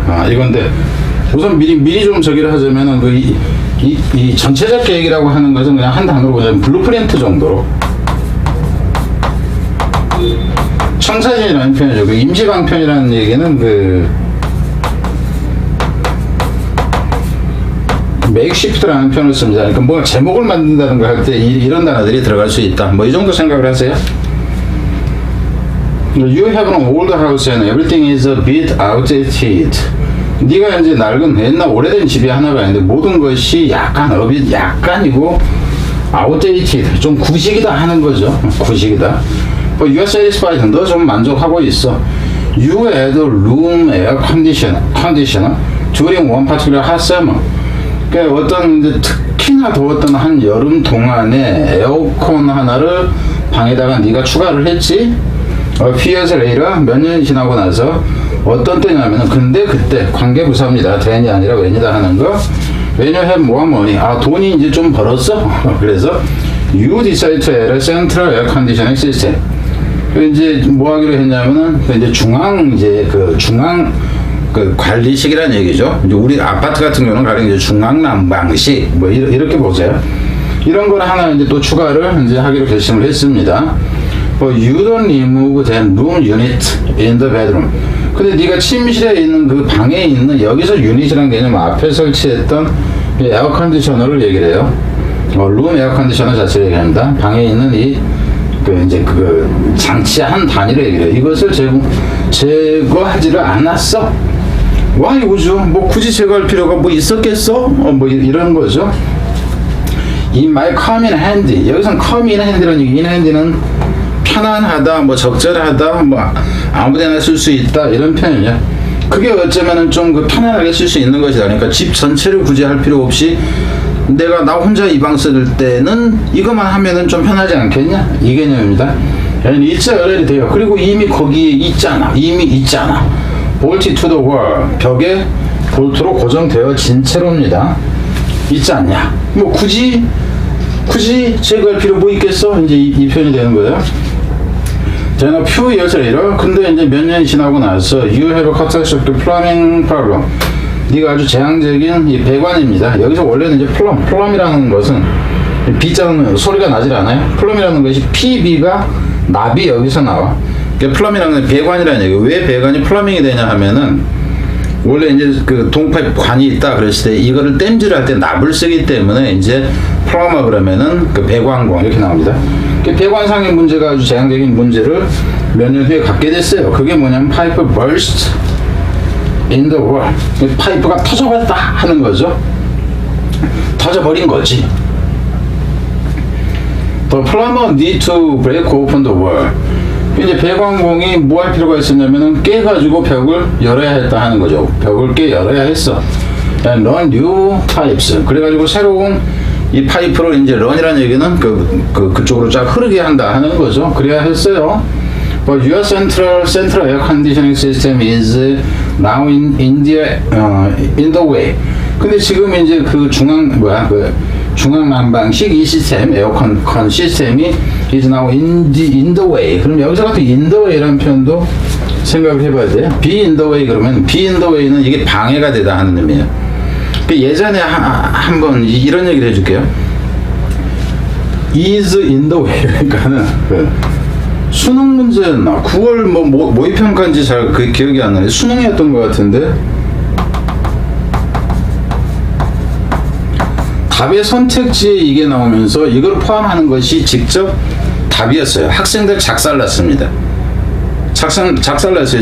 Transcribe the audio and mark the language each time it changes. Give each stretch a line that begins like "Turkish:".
Korean: 이건데 우선 미리 좀 저기를 하자면은 이 전체적 계획이라고 하는 것은 그냥 한 단어로 보자면 블루프린트 정도로 청사진이라는 표현이죠. 그 임시방편이라는 얘기는 메이크시프트라는 표현을 씁니다. 그러니까 뭔가 제목을 만든다는 거 할 때 이런 단어들이 들어갈 수 있다. 뭐 이 정도 생각을 하세요.
English: You have an old house and everything is a bit outdated.
Korean: 네가 이제 낡은 옛날 오래된 집이 하나가 있는데 모든 것이 약간이고 outdated, 좀 구식이다 하는 거죠. 구식이다.
English: But you are satisfied.
Korean: 너 좀 만족하고 있어.
English: You add room air conditioner during one particular hot summer.
Korean: 그러니까 어떤 이제 특히나 더웠던 한 여름 동안에 에어컨 하나를 방에다가 네가 추가를 했지.
English: A few years later,
Korean: 몇 년이 지나고 나서 어떤 때냐면은 근데 그때 관계부사입니다. then이 아니라 when이다 하는 거.
English: When you have more money.
Korean: 돈이 이제 좀 벌었어. 그래서
English: you decide to add a central air conditioning system.
Korean: 이제 뭐 하기로 했냐면은 이제 중앙 관리식이라는 얘기죠. 이제 우리 아파트 같은 경우는 가령 이제 중앙난방식 뭐 이렇게 보세요. 이런 걸 하나 이제 또 추가를 이제 하기로 결심을 했습니다.
English: You don't remove the room unit in the bedroom.
Korean: 근데 네가 침실에 있는 그 방에 있는 여기서 유닛이라는 개념 앞에 설치했던 에어 컨디셔너를 얘기를 해요. 룸 에어 컨디셔너 자체를 얘기합니다. 방에 있는 그 장치 한 단위를 얘기해요. 이것을 제거하지를 않았어.
English: Why would you?
Korean: 뭐 굳이 제거할 필요가 뭐 있었겠어? 뭐 이런 거죠.
English: It might come in handy.
Korean: 여기서는
English: come in handy
Korean: 라는 얘기. in handy는 편안하다, 뭐 적절하다, 뭐 아무데나 쓸 수 있다 이런 표현이야. 그게 어쩌면은 좀 편안하게 쓸 수 있는 것이다. 그러니까 집 전체를 굳이 할 필요 없이 나 혼자 이 방 쓸 때는 이것만 하면은 좀 편하지 않겠냐? 이 개념입니다.
English: it's already 돼요.
Korean: 그리고 이미 거기에 있잖아.
English: bolted to the wall.
Korean: 벽에 볼트로 고정되어진 채로입니다. 있지 않냐? 뭐 굳이 제거할 필요 뭐 있겠어? 이제 이 표현이 되는 거예요.
English: Then a few years later,
Korean: 근데 이제 몇 년이 지나고 나서
English: you have a catastrophic plumbing problem.
Korean: 네가 아주 재앙적인 이 배관입니다. 여기서 원래는 이제 플럼이라는 것은 B자는 소리가 나질 않아요. 플럼이라는 것이 PB가 납이 여기서 나와. 그러니까 플럼이라는 건 배관이라는 얘기예요. 왜 배관이 플러밍이 되냐 하면은 원래 이제 그 동파입 관이 있다 그랬을 때 이거를 땜질을 할 때 납을 쓰기 때문에 이제 플러머 그러면은 그 배관공 이렇게 나옵니다. 배관상의 문제가 아주 재앙적인 문제를 몇 년 후에 갖게 됐어요. 그게 뭐냐면 파이프
English: burst in the wall.
Korean: 파이프가 터져버렸다 하는 거죠. 터져버린 거지.
English: The plumber need to break open the wall.
Korean: 이제 배관공이 뭐 할 필요가 있었냐면은 깨가지고 벽을 열어야 했다 하는 거죠. 벽을 열어야 했어.
English: And run new pipes.
Korean: 그래가지고 새로운 이 파이프를 이제 run이라는 얘기는 그쪽으로 쫙 흐르게 한다 하는 거죠. 그래야 했어요.
English: But your central air conditioning system is now in the way.
Korean: 근데 지금 이제 중앙 난방식 이 시스템, 에어컨 시스템이
English: is now in the way.
Korean: 그럼 여기서 같은
English: in the way
Korean: 라는 표현도 생각을 해봐야 돼요.
English: be in the way
Korean: 그러면 be in the way는 이게 방해가 되다 하는 의미예요. 예전에 한번 이런 얘기를 해줄게요.
English: is in the way
Korean: 그러니까는 수능 문제였나? 9월 모의평가인지 잘 기억이 안 나는데 수능이었던 것 같은데 답의 선택지에 이게 나오면서 이걸 포함하는 것이 직접 답이었어요. 학생들 작살났습니다. 작살났어요.